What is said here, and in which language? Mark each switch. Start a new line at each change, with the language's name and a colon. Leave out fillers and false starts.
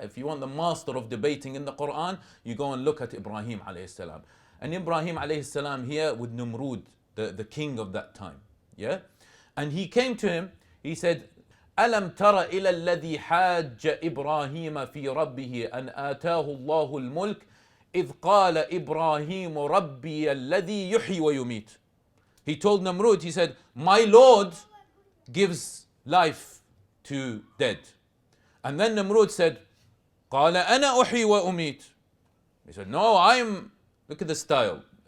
English: If you want the master of debating in the Quran, you go and look at Ibrahim alayhi salam. And Ibrahim alayhi salam here with Numrud, the king of that time. Yeah? And he came to him, he said,
Arabic: ألم تر إلى الذي حاج إبراهيم في ربه أن آتاه الله الملك إِذْ قَالَ إِبْرَاهِيمُ رَبِّيَ الَّذِي يُحْيِي وَيُمِيتُ.
English: He told Namrud, he said, my Lord gives life to dead. And then Namrud said,
Arabic: قَالَ أَنَا أُحْيِي وَأُمِيتُ.
English: He said, no, look at the style.